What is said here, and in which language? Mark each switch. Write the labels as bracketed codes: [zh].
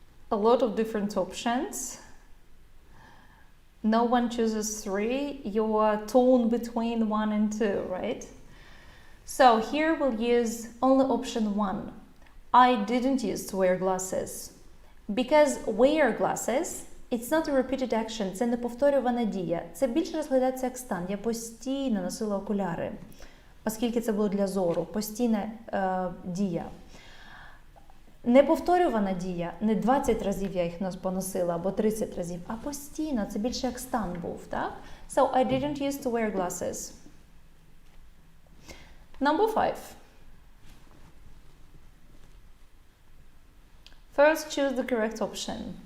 [en] a lot of different options. No one chooses 3. You're torn between 1 and 2, right? So here we'll use only option 1. I didn't used to wear glasses. Because wear glasses, it's not a repeated action, [uk] це не повторювана дія. Це більше розглядається як стан. Я постійно носила окуляри, оскільки це було для зору. Постійна дія. Неповторювана дія, не 20 разів я їх поносила, або 30 разів, а постійно, це більше як стан був, так? [en] So, I didn't used to wear glasses. Number 5. First, choose the correct option.